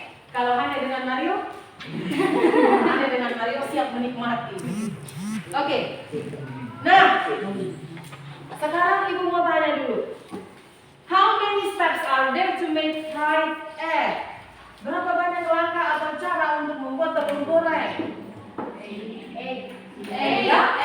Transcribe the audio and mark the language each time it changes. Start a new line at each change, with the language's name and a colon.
Indonesian: Kalau hanya dengan Mario, hanya dengan Mario siap menikmati. Oke. Nah, sekarang ibu mau tanya dulu.
English: How many steps are there to make fried egg?
Indonesian: Berapa banyak langkah atau cara untuk membuat telur goreng? Ya?